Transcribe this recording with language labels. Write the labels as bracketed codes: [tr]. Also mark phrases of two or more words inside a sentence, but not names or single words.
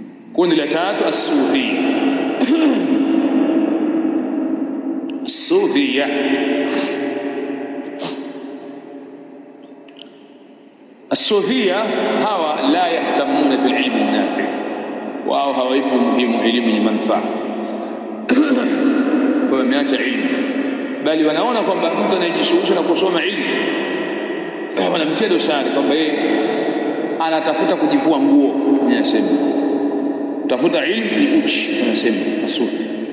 [sw] Kundi la tatu as-sufi. Sufia [ar] الصوفية هوا لا يهتمون بالعلم النافع [sw] wao hawaipi muhimu elimu yenye manufaa kwa wameacha ilmu, bali wanaona kwamba mtu anayejishughulisha na kusoma ilmu wanamtia dosari kwamba yeye anatafuta kujivua nguo. Anasema tafuta ilmu ni uchi, anasema masufi.